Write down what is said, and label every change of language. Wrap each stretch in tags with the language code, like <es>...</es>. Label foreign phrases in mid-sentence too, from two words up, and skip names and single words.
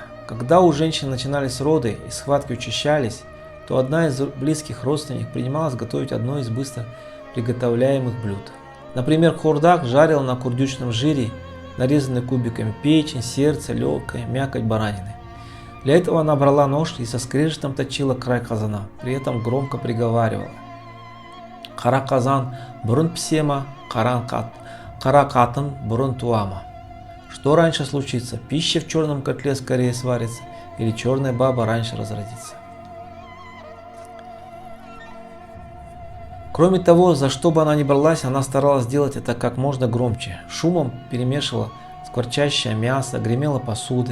<ru>Когда у женщин начинались роды и схватки учащались, то одна из близких родственников принималась готовить одно из быстро приготовляемых блюд. Например, хордак жарил на курдючном жире, нарезанной кубиками печень, сердце, легкое, мякоть баранины. Для этого она брала нож и со скрежетом точила край казана, при этом громко приговаривала:</ru> <kum>«Кара казан бурун псема, кара катын бурун туама».</kum> <ru>Что раньше случится? Пища в черном котле скорее сварится или черная баба раньше разродится? Кроме того, за что бы она ни бралась, она старалась сделать это как можно громче. Шумом перемешивала скворчащее мясо, гремела посудой.</ru>